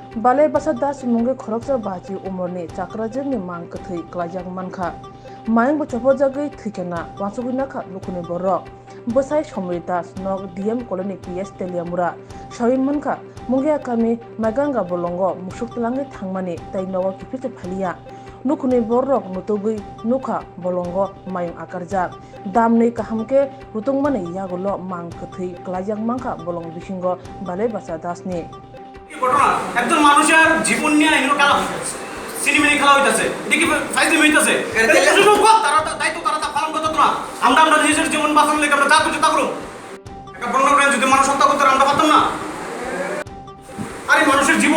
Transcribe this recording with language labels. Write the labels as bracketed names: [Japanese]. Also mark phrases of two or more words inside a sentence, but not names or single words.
[Kok Borok] Balai Basar Das Mungi Khoroksa Baji Umorni Chakrajagni Mang Kathi Klajang Manka Mayang Bochopo Jagai Thikena Wansugunaka Lukuni Borok Bosai Shomri Das Nog DM Colony PS Teliamura Shawin Manka Mungia Kami Maganga Bolongo Mushuk Langi Thangmani Tai Nawa Kipit Phalia Nukuni Borok Nutugui Nuka Bolongo Mayang Akarjak Damne Kahamke Rutungmani Yagulo Mang Kathi Klajang Manka Bolong Bishingo Balai Basar Dasni [Bangla] ঘটনা একজন মানুষের জীবন নিয়ে এগুলো খেলা সিনেমায় খেলা হইতাছে দেখি ফাইজে হইতাছে তারা দায়িত্ব তারা পালন করতে না আমরা নিজের জীবন বাঁচানোর লেগে আমরা যা করতে তা করব একটা বন্যপ্রাণী যদি মানুষ হত্যা করতে আমরা পারতাম না আরে মানুষের জীবন